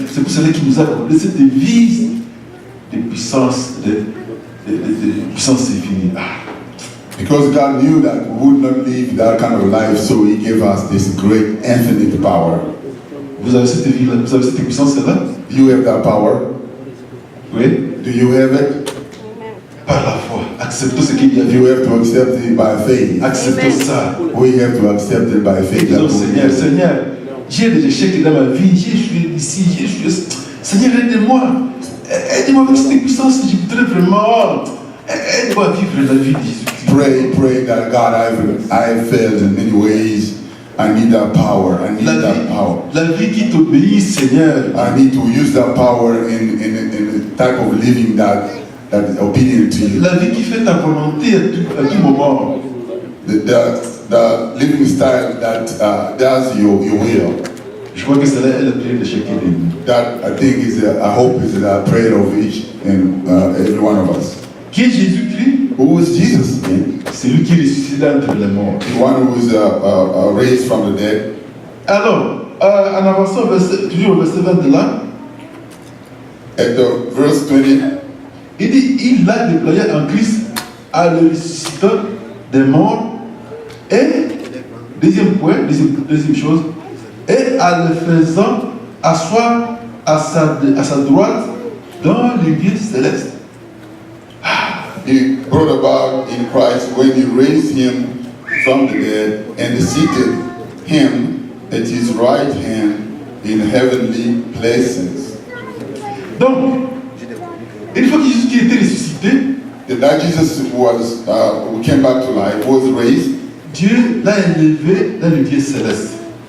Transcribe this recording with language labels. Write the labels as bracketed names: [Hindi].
[French] C'est pour cela qu'il nous a donné cette vie de puissance, de puissance infinie. [English] Because God knew that we would not live that kind of life, so He gave us this great infinite power. [French] Vous avez cette vie-là, vous avez cette puissance-là? [English] You have that power. [French] Oui. [English] Do you have it? [French] Par la foi. Acceptons ce qu'il y a. [English] You have to accept it by faith. [French] Acceptons ça. [English] We have to accept it by faith. [French] Disons, Seigneur, j'ai des échecs dans ma vie, j'ai échoué ici, j'ai échoué. Seigneur, aide-moi. Aide-moi avec cette puissance, je voudrais vraiment. Aide-moi à vivre la vie de Jésus. [English] Pray that God, I've failed in many ways. I need that power. I need that power. [French] La vie qui t'obéit, Seigneur. [English] I need to use that power in the type of living that is obedient to you. [French] La vie qui fait ta volonté à tout moment. [English] The living style that does your will. [French] Je crois que c'est la prière de chacun de nous. [English] That I think I hope is the prayer of each and every one of us. [French] Qui est Jésus-Christ? [English] Who was Jesus then? [French] C'est lui qui est ressuscité entre les morts. [English] The one who was raised from the dead. [French] Alors, en avançant toujours au verset 20 là, [English] At the verse 20, [French] il dit, il l'a déployé en Christ à le ressuscitant des morts et, deuxième point, deuxième chose, et à le faisant asseoir à sa droite dans les lieux célestes. [English] he brought about in Christ when he raised him from the dead and seated him at his right hand in heavenly places. [French] Donc, une fois que Jésus était ressuscité, [English] That Jesus was, who came back to life, was raised. [French] Dieu l'a élevé dans les lieux célestes.